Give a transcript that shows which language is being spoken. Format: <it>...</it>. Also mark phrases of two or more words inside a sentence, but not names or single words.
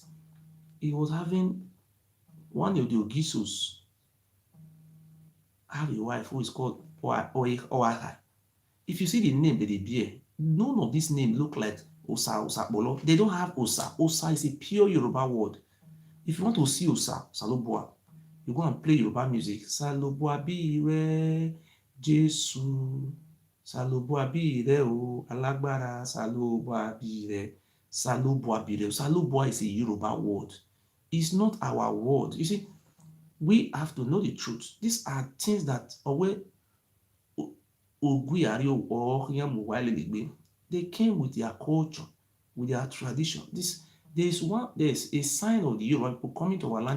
<en>He was having one of the Ogisos have a wife who is called Oahai. If you see the name that they bear, none of these names look like Osa Bolo. They don't have Osa. Osa is a pure Yoruba word. If you want to see Osa, Salobua, you go and play Yoruba music.</en> <yo>Salobua bire Jesu. Salobua bire o Alagbara. Salobua bire. Salobua bire.</yo> <en>Salobua is a Yoruba word. It's not our word. You see, we have to know the truth. These are things that they came with their culture, with their tradition. There's a sign of the Yoruba people coming to our land.</en>